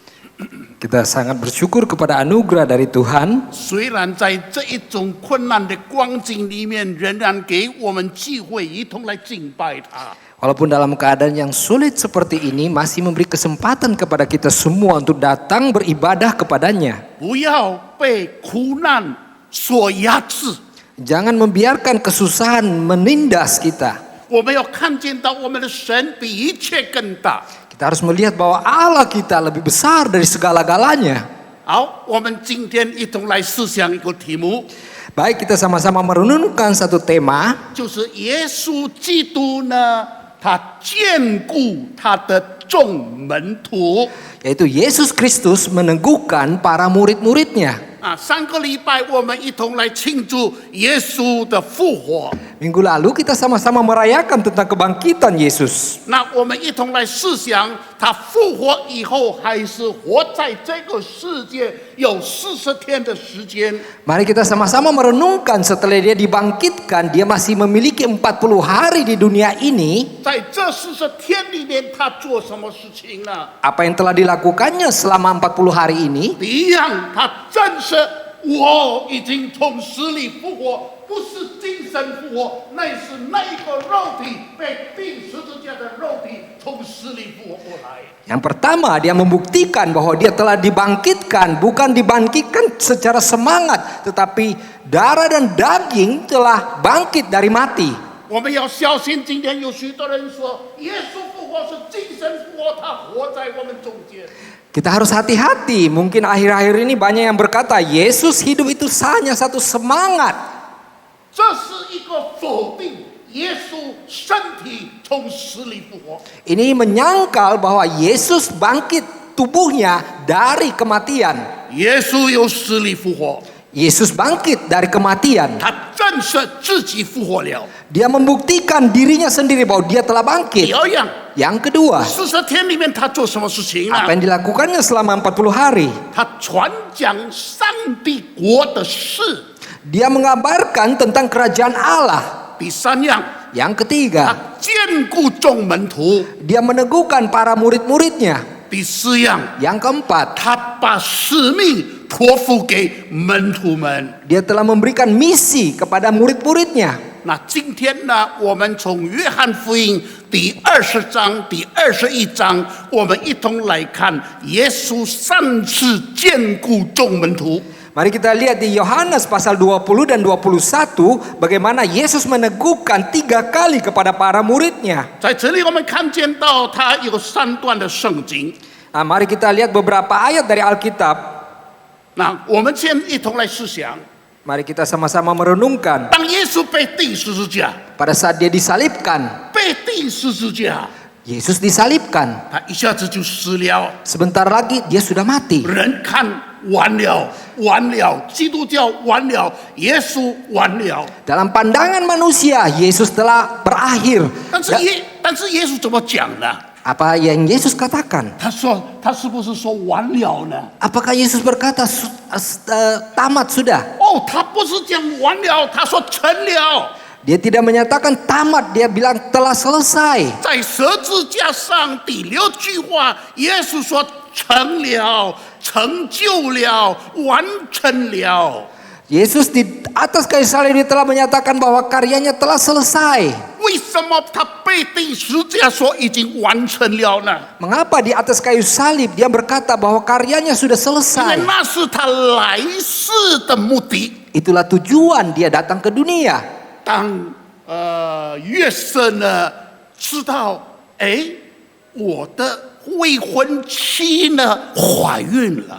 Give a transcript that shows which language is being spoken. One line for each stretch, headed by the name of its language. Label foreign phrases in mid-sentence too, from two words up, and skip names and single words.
Indonesian: Kita sangat bersyukur kepada anugerah dari Tuhan.
Chinese: 虽然在这一种困难的光景里面，仍然给我们机会一同来敬拜他。
Indonesian: Walaupun dalam keadaan yang sulit seperti ini, masih memberi kesempatan kepada kita semua untuk datang beribadah kepadanya.
Chinese: 不要被苦难所压制。
Indonesian: Jangan membiarkan kesusahan menindas kita.
Chinese: 我们要看见到我们的神比一切更大。
Indonesian: Kita harus melihat bahwa Allah kita lebih besar dari segala-galanya.
Chinese: 好，我们今天一同来思想一个题目，
Indonesian: Baik, kita sama-sama merenungkan satu tema.
Chinese: 就是耶稣基督呢，他眷顾他的众门徒。
Indonesian: Yaitu Yesus Kristus meneguhkan para murid-muridnya.
Chinese: 上个礼拜我们一同来庆祝耶稣的复活。
Indonesian: Minggu lalu kita sama-sama merayakan tentang kebangkitan Yesus.
Chinese: 那我们一同来思想，他复活以后还是活在这个世界有40天的时间。
Indonesian: Mari kita sama-sama merenungkan setelah dia dibangkitkan, dia masih memiliki 40 hari di dunia ini.
Chinese: 在这40天里面，他做什么事情呢？
Indonesian: Apa yang telah dilakukannya selama 40 hari ini?
Chinese: 第一样，他证实我已经从死里复活，不是精神复活，那是那个肉体被钉十字架的肉体从死里复活过来。
Indonesian: Yang pertama, dia membuktikan bahwa dia telah dibangkitkan, bukan dibangkitkan secara semangat, tetapi darah dan daging telah bangkit dari mati.
Chinese: 我们要小心，今天有许多人说耶稣复活是精神复活，他活在我们中间。
Indonesian: Kita harus hati-hati, mungkin akhir-akhir ini banyak yang berkata Yesus hidup itu hanya satu semangat.
Chinese: 这是一个否定耶稣身体从死里复活。
Indonesian: Ini menyangkal bahwa Yesus bangkit tubuhnya dari kematian.
Chinese: 耶稣由死里复活，
Indonesian: Yesus bangkit dari kematian.
Chinese: 他证实自己复活了。
Indonesian: Dia membuktikan dirinya sendiri bahwa dia telah
Chinese: 第
Indonesian: bangkit.
Chinese: 二样，
Indonesian: Yang kedua,
Chinese: 40 天里面他做什么事情呢？
Indonesian: apa yang dilakukannya selama 40 hari?
Chinese: 他传讲上帝国的事。
Indonesian: Dia mengabarkan tentang kerajaan Allah.
Chinese: 第三样，
Indonesian: Yang ketiga,
Chinese: 他坚固众门徒；
Indonesian: dia meneguhkan para murid-muridnya.
Chinese: 第四样，
Indonesian: Yang keempat,
Chinese: 他把使命托付给门徒们。
Indonesian: dia telah memberikan misi kepada murid-muridnya.
Chinese: 那今天呢，我们从约翰福音第20章、第21章，我们一同来看耶稣3次坚固众门徒。
Indonesian: Mari kita lihat di Yohanes pasal 20 dan 21 bagaimana Yesus meneguhkan 3 kali kepada para muridnya.
Chinese: 在这里我们看见到他有3段的圣经。
Indonesian: Nah, mari kita lihat beberapa ayat dari Alkitab.
Chinese: 那我们先一同来思想，
Indonesian: Mari kita sama-sama merenungkan
Chinese: 当耶稣被钉十字架，
Indonesian: pada saat dia disalibkan.
Chinese: 被钉十字架，
Indonesian: Yesus disalibkan.
Chinese: 他一下子就死了。
Indonesian: Sebentar lagi dia sudah mati.
Chinese: 人看完了，完了，基督教完了，耶稣完了。
Indonesian: Dalam pandangan manusia, Yesus telah berakhir.
Chinese: 但是耶稣怎么讲呢？
Indonesian: Apa yang Yesus katakan?
Chinese: 他说，他是不是说完了呢？
Indonesian: Apakah Yesus berkata tamat sudah?
Chinese: 哦，他不是讲完了，他说成了。
Indonesian: Dia tidak menyatakan tamat, dia bilang telah selesai.
Chinese: 在十字架上第6句话，耶稣说成了，成就了，完成了。
Indonesian: Yesus di atas kayu salib dia telah menyatakan bahwa karyanya telah selesai.
Chinese: 为什么他被钉十字架说已经完成了呢？
Indonesian: Mengapa di atas kayu salib dia berkata bahwa karyanya sudah
Chinese: 因为
Indonesian: selesai?
Chinese: 那是他来世的目的。
Indonesian: Itulah tujuan dia datang ke dunia.
Chinese: 当约瑟呢知道，哎，我的未婚妻呢怀孕了。